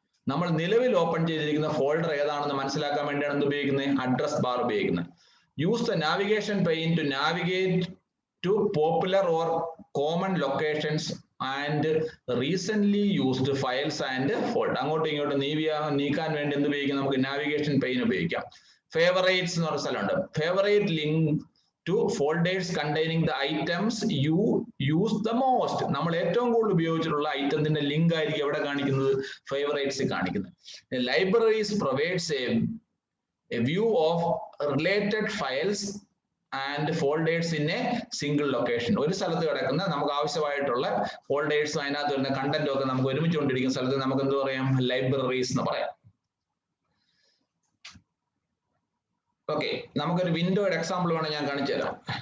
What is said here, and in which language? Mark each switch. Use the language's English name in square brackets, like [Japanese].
[Malayalam] നമ്മൾ നിലവിൽ ഓപ്പൺ ചെയ്തിരിക്കുന്ന ഫോൾഡർ ഏതാണെന്ന് മനസ്സിലാക്കാൻ വേണ്ടിയാണ് എന്ത് ഉപയോഗിക്കുന്നത്? അഡ്രസ് ബാർ ഉപയോഗിക്കുന്നത്. [English] Use the navigation pane to navigate to popular or common locations and recent used files and folder. [Malayalam] അങ്ങോട്ടും ഇങ്ങോട്ടും നീക്കാൻ വേണ്ടി എന്ത് ഉപയോഗിക്കാം? നമുക്ക് നാവിഗേഷൻ പെയിൻ ഉപയോഗിക്കാം. ഫേവറേറ്റ്സ് എന്ന് പറഞ്ഞ സ്ഥലമുണ്ട്. [English] Favourite link to folders containing the items you use the most. [Malayalam] നമ്മൾ ഏറ്റവും കൂടുതൽ ഉപയോഗിച്ചിട്ടുള്ള ഐറ്റത്തിന്റെ ലിങ്ക് ആയിരിക്കും എവിടെ കാണിക്കുന്നത്? ഫേവറേറ്റ്സ് കാണിക്കുന്നത്. [English] Libraries provides a view of related files and folders in a single location. [Malayalam] ഒരു സ്ഥലത്ത് കിടക്കുന്ന നമുക്ക് ആവശ്യമായിട്ടുള്ള ഫോൾഡേഴ്സും അതിനകത്ത് വരുന്ന കണ്ടന്റും ഒക്കെ നമുക്ക് ഒരുമിച്ച് കൊണ്ടിരിക്കുന്ന സ്ഥലത്ത് നമുക്ക് എന്ത് പറയാം? ലൈബ്രറീസ് എന്ന് പറയാം. ഓക്കെ, നമുക്കൊരു വിൻഡോയുടെ എക്സാമ്പിൾ വേണം ഞാൻ കാണിച്ചു തരാം.